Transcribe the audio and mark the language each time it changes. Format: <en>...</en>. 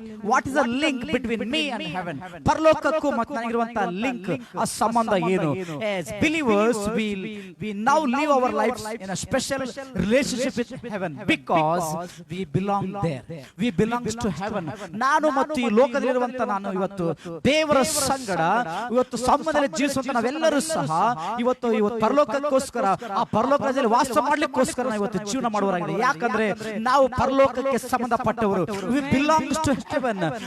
<en>What is the link between me and heaven?</en> <kn>ಪರಲೋಕಕ್ಕೂ ಮತ್ತು ನನಗಿರುವಂತಹ link, ಆ ಸಂಬಂಧ ಏನು?</kn> <en>As believers we now live our lives in a special relationship with heaven because we belong there. We belongs to heaven.</en> <kn>ನಾನು ಮತ್ತು ಈ ಲೋಕದಲ್ಲಿರುವಂತ ನಾನು ಇವತ್ತು ದೇವರ ಸಂಗಡ ಇವತ್ತು ಸಂಬಂಧದಲ್ಲಿ ಜೀವಿಸುವಂತ ನಾವೆಲ್ಲರೂ ಸಹ ಇವತ್ತು ಪರಲೋಕಕ್ಕೋಸ್ಕರ, ಆ ಪರಲೋಕ ರಾಜ್ಯದಲ್ಲಿ ವಾಸ ಮಾಡ್ಲಿಕ್ಕೋಸ್ಕರ ನಾವು ಇವತ್ತು ಜೀವನ ಮಾಡುವರಾಗಿದೆ. ಯಾಕಂದ್ರೆ ನಾವು ಪರಲೋಕಕ್ಕೆ ಸಂಬಂಧಪಟ್ಟವರು.</kn> <en>We belongs to heaven.</en>